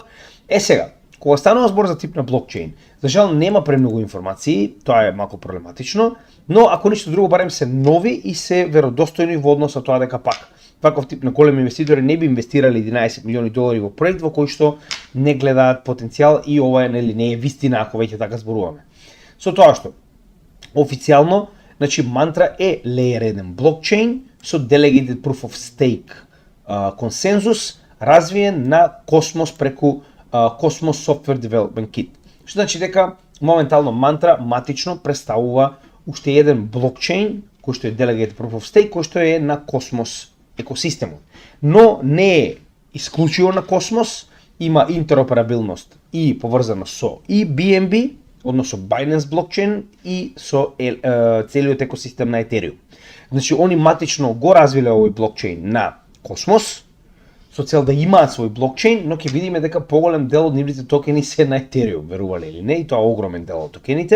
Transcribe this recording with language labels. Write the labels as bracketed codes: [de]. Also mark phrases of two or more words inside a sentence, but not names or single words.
[mk] Сега, кога станува збор за тип на блокчейн, за жал нема премногу информации, тоа е малку проблематично, но ако ништо друго барем се нови и се веродостојни во однос на тоа дека пак ваков тип на големи инвеститори не би инвестирали 11 милиони долари во проект во кој што не гледаат потенцијал и ова е нели не е вистина ако веќе така зборуваме. Со тоа што официјално, значи мантра е layer 1 блокчейн со [en] delegated proof of stake [mk] консензус развиен на Cosmos преку Cosmos Software Development Kit. Што значи дека моментално мантра матично представува уште еден блокчейн кој што е [en] delegated proof of stake [mk] кој што е на Cosmos екосистемот. Но не е исклучиво на Cosmos, има интероперабилност и поврзана со и BNB, односно Binance блокчейн и со целиот екосистем на Ethereum. Значи они матично го развиле овој блокчейн на Cosmos со цел да имаат свој блокчейн, но ќе видиме дека поголем дел од нивните токени се на Ethereum, верувале или не, и тоа огромен дел од токените.